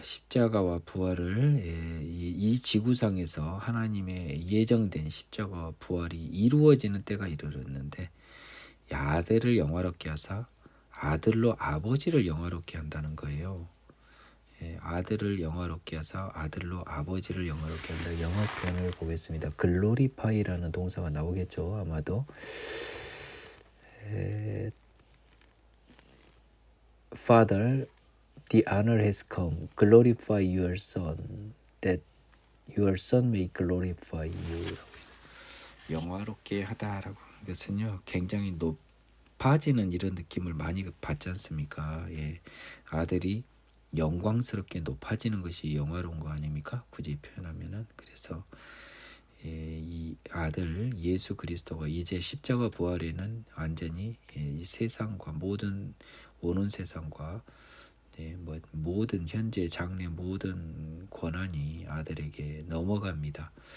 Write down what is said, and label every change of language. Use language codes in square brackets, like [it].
[ko] 십자가와 부활을 이 지구상에서 하나님의 예정된 십자가와 부활이 이루어지는 때가 이르렀는데 아들을 영화롭게 하사 아들로 아버지를 영화롭게 한다는 거예요. 아들을 영화롭게 하사 아들로 아버지를 영화롭게 한다. 영어 표현을 보겠습니다. 글로리파이라는 동사가 나오겠죠. 아마도 [en] Father, the honor has come. Glorify your son, that your son may glorify you. [ko] 영화롭게 하다라고 하는 것은요, 굉장히 높아지는 이런 느낌을 많이 받지 않습니까? 예, 아들이 영광스럽게 높아지는 것이 영화로운 거 아닙니까? 굳이 표현하면은. 그래서 이 아들 예수 그리스도가 이제 십자가 부활에는 완전히 이 세상과 모든 오는 세상과 모든 현재 장래 모든 권한이 아들에게 넘어갑니다.